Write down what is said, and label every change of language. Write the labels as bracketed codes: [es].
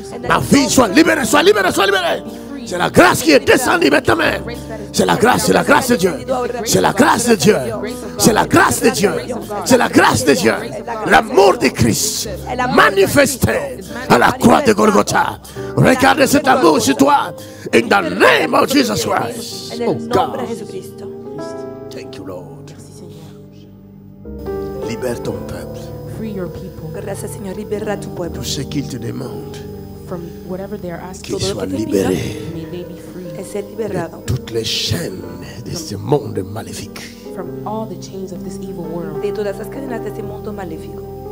[fr] Ma vie soit libérée, soit libérée, soit libérée. C'est la grâce qui est descendue maintenant. C'est la grâce de Dieu. C'est la grâce de Dieu. C'est la grâce de Dieu. C'est la grâce de Dieu. L'amour de Christ manifesté à la croix de Golgotha. Regardez cet amour sur toi. [en] In the name of Jesus Christ. Oh God. Thank you, Lord. [fr] Libère ton peuple. [en] Free your people [es] Gracias, Señor. Libera a tu pueblo. [fr] Tout ce qu'il te demande, [en] from whatever they are asking. [fr] qu'il soit libéré [en] May they be free [es] Es ser liberado [fr] de toutes les chaînes de ce monde maléfique. [en] from all the chains of this evil world. [es] de todas las cadenas de este mundo maléfico.